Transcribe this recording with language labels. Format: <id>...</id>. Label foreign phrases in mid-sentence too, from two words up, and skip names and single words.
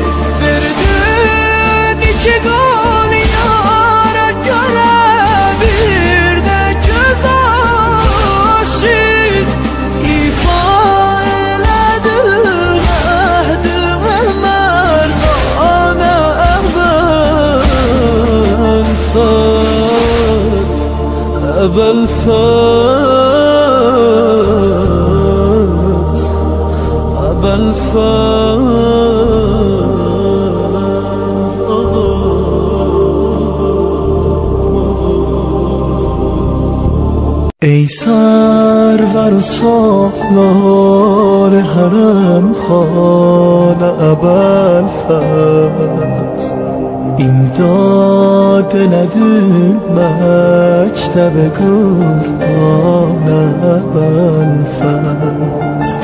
<az>Verdin iki gol yâre göre bir de göz aşık, ifa eledin ehdime merdane Ebelfaz, Ebelfaz, Ebelfaz.</az> <fa>ای سرور و سالار حرم خانه ابوالفضل، این داده ندیم مکتب قرآن ابوالفضل.</fa>